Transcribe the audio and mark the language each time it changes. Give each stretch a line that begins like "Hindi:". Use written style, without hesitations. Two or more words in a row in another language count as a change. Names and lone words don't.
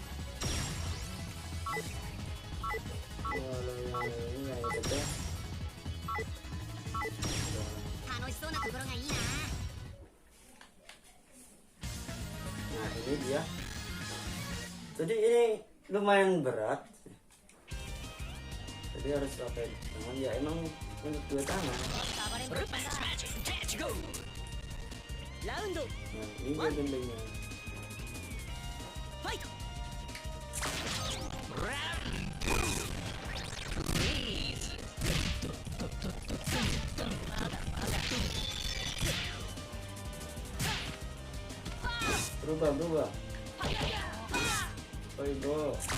Indonesian: Kalau yang ini yang saja. dia. Jadi ini lumayan berat, jadi harus pakai tangan ya, emang untuk 2 tangan.
Japanese: 暴れん坊だ ラウンド
Indonesian: Nah ini dia gendengnya.
Japanese: ファイト
Indonesian: Berubah. Oi bro.